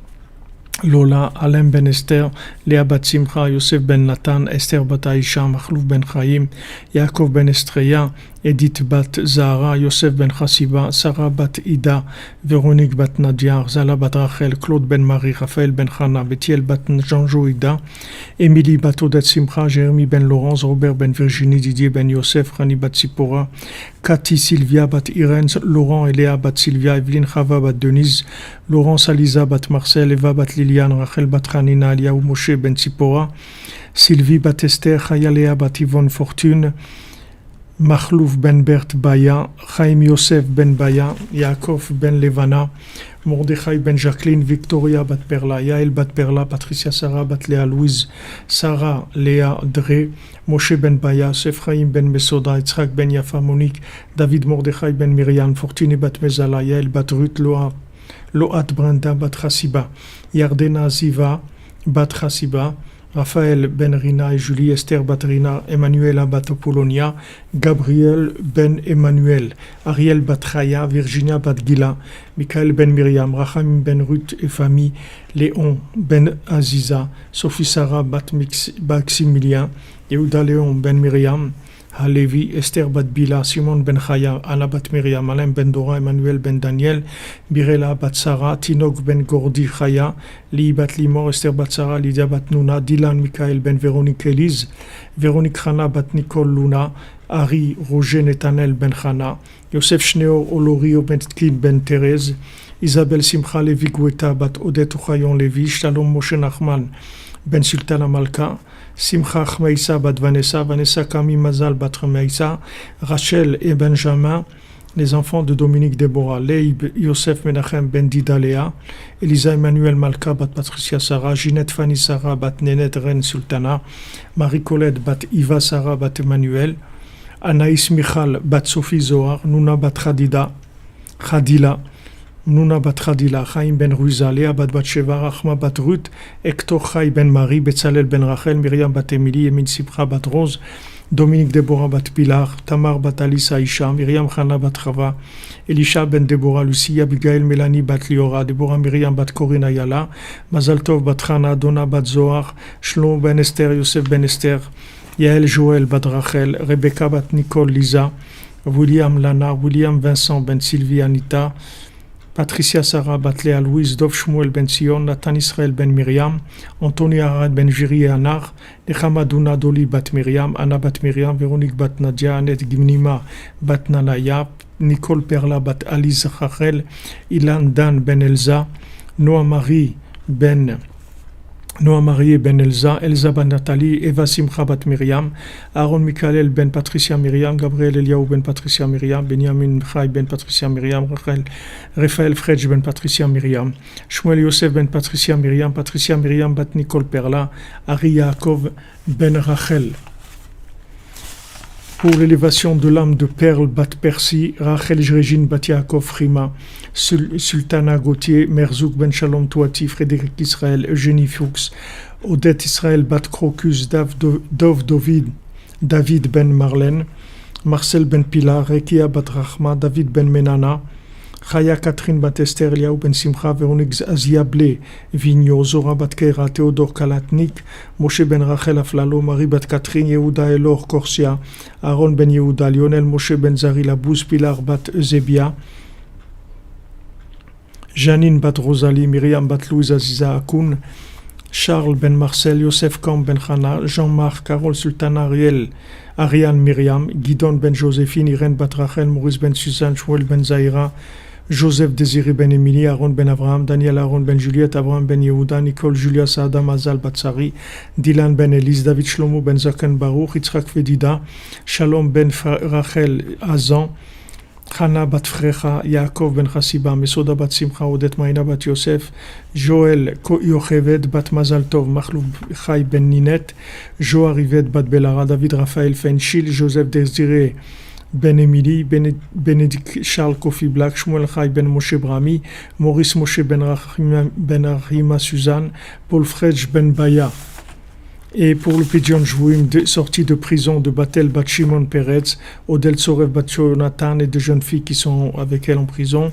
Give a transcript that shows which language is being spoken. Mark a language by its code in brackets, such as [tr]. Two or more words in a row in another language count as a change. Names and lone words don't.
[fr] Lola, Alain Ben Esther, Léa Bat Simcha, Yosef Ben Nathan, Esther Bat Aisha, Machlouf Ben Chaim, Yaakov Ben Estreya, Edith Bat Zahara, Yosef Ben Chassiba, Sarah Bat Ida, Véronique Bat Nadia, Zala Bat Rachel, Claude Ben Marie, Raphaël Ben Chana, Bethiel Bat Jean-Jo Ida, Émilie Bat Odette Simcha, Jérémy Ben Laurence, Robert Ben Virginie, Didier Ben Yosef, Rani Bat Sipora, Cathy Sylvia Bat Irène, Laurent et Léa Bat Sylvia, Evelyne Chava Bat Denise, Laurence Aliza Bat Marcel, Eva Bat Liliane, Rachel Bat Ranina, Eliaou Moshe Ben Sipora, Sylvie Bat Esther, Chaya Léa Bat Yvonne Fortune, Machlouf Ben Bert Baya, Chaim Yosef Ben Baya, Yaakov Ben Levana, Mordechai Ben Jacqueline, Victoria Bat Perla, Yael Bat Perla, Patricia Sarah Bat Léa Louise, Sarah Léa Dre, Moshe Ben Baya, Ephraim Ben Mesoda, Yitzhak Ben Yafa Monique, David Mordechai Ben Myriam, Fortuné Bat Mezala, Yael Bat Ruth Loat Brenda Bat Chassiba, Yardena Ziva Bat Chassiba, Raphaël Ben Rina et Julie, Esther Bat Rina, Emmanuela Bat Polonia, Gabriel Ben Emmanuel, Ariel Bat Chaya, Virginia Bat Gila, Michael Ben Myriam, Racham Ben Ruth et famille, Léon Ben Aziza, Sophie Sarah Bat Maximilien, Yehuda Léon Ben Myriam, Halevi, Esther Bat Bila, Simon Ben Chaya, Anna Bat Myriam, Alain Ben Dora, Emmanuel Ben Daniel, Birela Bat Sarah, Tinok Ben Gordi Chaya, Li Bat Limor, Esther Bat Sarah, Lydia Bat Nuna, Dylan Michael Ben Véronique Elise, Véronique Chana Bat Nicole Luna, Harry Roger Netanel Ben Chana, Yosef Shneur Olorio Ben Tkid Ben Thérèse, Isabelle Simcha Levi Goueta Bat Odette Ochayon Levi, Shalom Moshe Nachman Ben Sultana Malka, Simcha Chmeissa Bat Vanessa, Vanessa Kami Mazal Bat Chmeissa, Rachel et Benjamin, les enfants de Dominique Déborah, Leib Yosef Menachem Ben Dida Léa, Elisa Emmanuel Malka Bat Patricia Sarah, Ginette Fanny Sarah Bat Nenet Ren Sultana, Marie-Colette Bat Iva Sarah Bat Emmanuel, Anaïs Michal Bat Sophie Zohar, Nouna Bat Khadila, Nouna Bat Khadila, Chaim Ben Ruiza, Léa Bat Batsheva, Rachma Bat Ruth, Hector Chai Ben Marie, Betzalel Ben Rachel, Myriam Bat Emily, Emin Sipra Bat Rose, Dominique Déborah Bat Pilar, Tamar Bat Alissa Isha, Myriam Chana Bat Chava, Elisha Ben Déborah Lucie, Abigail Mélanie Bat Liora, Déborah Myriam Bat Corinne Ayala, Mazal Tov Bat Chana, Donna Bat Zohar, Shlomo Ben Esther, Yosef Ben Esther, Yael Joël Bat Rachel, Rebecca Bat Nicole Lisa, William Lana, William Vincent Ben Sylvie Anita, Patricia Sarah Bat Léa Louise, Dov Shmuel Ben Sion, Nathan Israël Ben Myriam, Anthony Arad Ben Jiri et Anar, Nechama Duna Doli Bat Myriam, Anna Bat Myriam, Véronique Bat Nadia, Annette Gimnima Bat Nalaya, Nicole Perla Bat Alice Rachel, Ilan Dan Ben Elza, Noah Marie Ben Elza, Elza Ben Nathalie, Eva Simcha Bat Myriam, Aaron Michael Ben Patricia Myriam, Gabriel Eliaou Ben Patricia Myriam, Benjamin Chai Ben Patricia Myriam, Raphaël Fredj Ben Patricia Myriam, Shmuel Yosef Ben Patricia Myriam, Patricia Myriam Bat Nicole Perla, Ari Yaakov Ben Rachel. Pour l'élévation de l'âme de Perle Bat Persi, Rachel Jrejin Bat Yaakov Frima, Sultana Gauthier, Merzouk Ben Shalom Touati, Frédéric Israël, Eugénie Fuchs, Odette Israël Bat Crocus, David Ben Marlène, Marcel Ben Pilar, Rekia Bat Rachma, David Ben Menana, Chaya Catherine Bat Esther, Eliaou Ben Simcha, Véronique Aziablé, Vigno, Zora Bat Keira, Théodore Kalatnik, Moshe Ben Rachel Aflalo, Marie Bat Catherine, Yehuda Elor Corsia, Aaron Ben Yehuda, Lionel Moshe Ben Zari Labous, Pilar Bat Eusebia, Janine Bat Rosalie, Myriam Bat Louise Aziza Akoun, Charles Ben Marcel, Yosef Kam Ben Chana, Jean-Marc, Carole Sultana Ariane Myriam, Guidon Ben Joséphine, Irène Bat Rachel, Maurice Ben Suzanne, Shmuel Ben Zahira, Joseph Désiré Ben Émilie, Aaron Ben Abraham, Daniel Aaron Ben Juliette, Abraham Ben Yehuda, Nicole Julia Saada Mazal Batsari, Dylan Ben Elise, David Shlomo Ben Zaken Baruch, Yitzhak Fedida, Shalom Ben Rachel Azan, Chana Bat Frecha, Yaakov Ben Chassiba, Mesoda Bat Simcha, Odette Maïna Bat Yosef, Joël Yocheved Bat Mazal Tov, Machlouf Chai Ben Ninet, Joa Rivet Bat Belara, David Raphaël Fenchil, Joseph Désiré Ben Émilie, Bénédicte Charles Kofi Black, Shmuel Chai Ben Moshe Brami, Maurice Moshe Ben Rahima Suzanne, Paul Fredj Ben Baya. Et pour le [he] פדיון שבויים, [fr] sorti de prison de Batel Bat Shimon Peretz, Odel Sorev Bat Jonathan et deux jeunes filles qui sont avec elle en prison.